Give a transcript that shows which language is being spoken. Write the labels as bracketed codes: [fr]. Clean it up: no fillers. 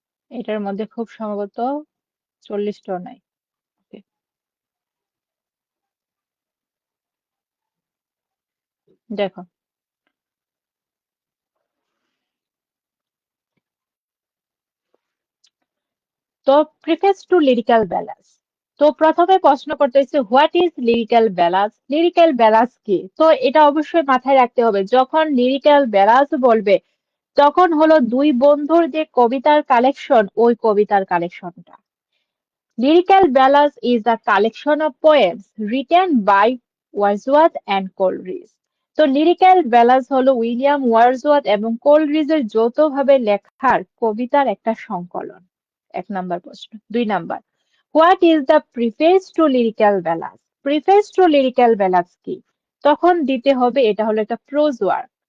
[bn] এটার মধ্যে খুব সম্ভবত 40টাও নাই। Okay, দেখো, তো প্রিফেস টু লিরিক্যাল ব্যালান্স। তো প্রথমে প্রশ্ন করতেছে, [en] What is lyrical balance? [bn] Lyrical balance কি? তো এটা অবশ্যই মাথায় রাখতে হবে, যখন লিরিক্যাল ব্যালান্স বলবে তখন হলো দুই বন্ধুর যে কবিতার কালেকশন, ওই কবিতার কালেকশনটা। [en] Lyrical Ballads is a collection of poems written by Wordsworth and Coleridge. [bn] তো লিরিক্যাল ব্যালান্স হলো উইলিয়াম ওয়ার্ডসওয়ার্থ এবং কোলরিজের যৌথভাবে লেখার কবিতার একটা সংকলন। 1 নাম্বার প্রশ্ন। [en] 2 number, what is the preface to lyrical balance? [bn] Preface two lyrical balance কি? তখন দিতে হবে এটা হলো একটা প্রোজ ওয়ার্ক।